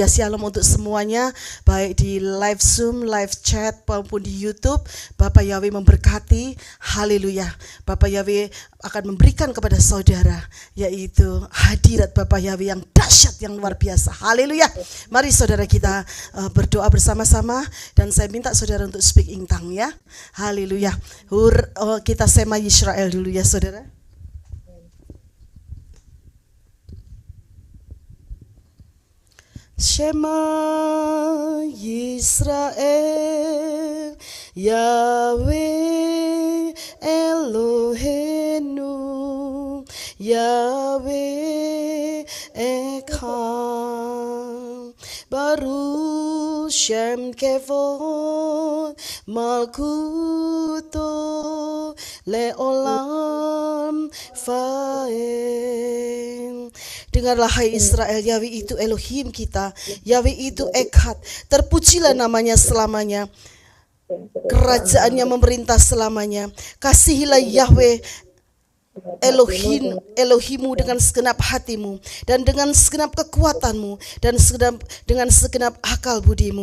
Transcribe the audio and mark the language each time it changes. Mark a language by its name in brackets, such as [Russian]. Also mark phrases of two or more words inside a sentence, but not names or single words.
[Indonesian] Shalom untuk semuanya, baik di live Zoom, live chat maupun di YouTube. Bapak Yahweh memberkati. Haleluya. Bapak Yahweh akan memberikan kepada saudara yaitu hadirat Bapak Yahweh yang dahsyat, yang luar biasa. Haleluya. Mari saudara kita berdoa bersama-sama dan saya minta saudara untuk [English] speak in tongue [Indonesian] ya. Haleluya. Kita [Hebrew] שמע ישראל [Indonesian] dulu ya saudara. [Hebrew] שמע ישראל יהוה אלהינו יהוה אחד ברוך שם כבוד מלכותו לעולם ועד. [Indonesian] Dengarlah hai Israel, Yahweh itu Elohim kita, Yahweh itu Echad, terpujilah namanya selamanya. Kerajaannya memerintah selamanya. Kasihilah Yahweh Elohimu dengan segenap hatimu dan dengan segenap kekuatanmu dan dengan segenap akal budimu.